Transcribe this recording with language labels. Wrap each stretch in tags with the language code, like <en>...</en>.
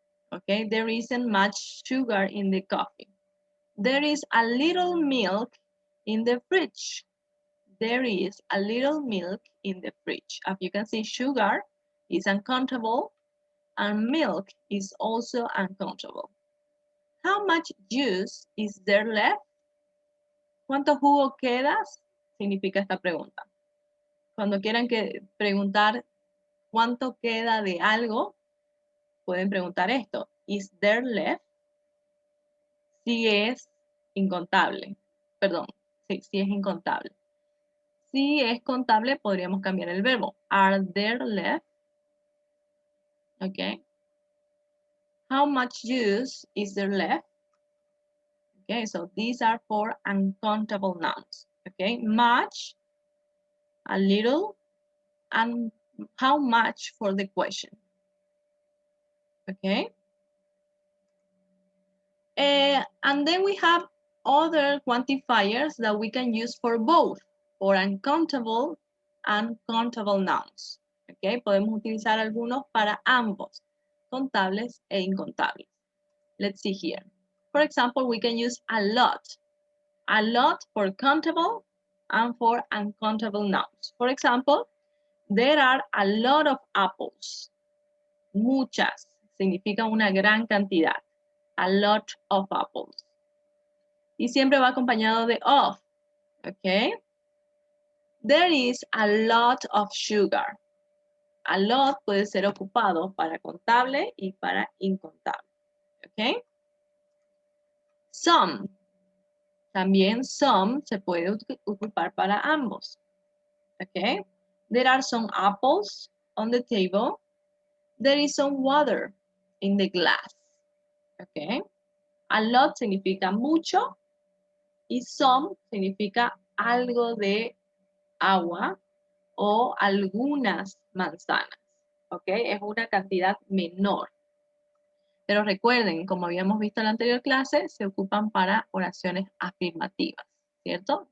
<en>Okay, there isn't much sugar in the coffee. There is a little milk in the fridge. There is a little milk in the fridge. As you can see, sugar is uncountable and milk is also uncountable. How much juice is there left?</en> <es>¿Cuánto jugo quedas? Significa esta pregunta. Cuando quieran preguntar cuánto queda de algo, pueden preguntar esto.</es> <en>Is there left?</en> <es>Si es incontable. Perdón, sí, si es incontable. Si es contable, podríamos cambiar el verbo.</es> <en>Are there left? Okay. How much juice is there left? Okay, so these are for uncountable nouns. Okay, much, a little, and how much for the question. Okay. And then we have other quantifiers that we can use for both, for uncountable and countable nouns.</en> <es>Okay, podemos utilizar algunos para ambos, contables e incontables.</es> <en>Let's see here. For example, we can use a lot for countable and for uncountable nouns. For example, there are a lot of apples.</en> <es>Muchas significa una gran cantidad.</es> <en>A lot of apples.</en> <es>Y siempre va acompañado de of. Okay.</es> <en>There is a lot of sugar.</en> <es>A lot puede ser ocupado para contable y para incontable. Okay. Some También some se puede ocupar para ambos.</es> <en>Okay? There are some apples on the table. There is some water in the glass. Okay?</en> <es>A lot significa mucho y some significa algo de agua o algunas manzanas. ¿Ok? Es una cantidad menor. Pero recuerden, como habíamos visto en la anterior clase, se ocupan para oraciones afirmativas, ¿cierto?</es>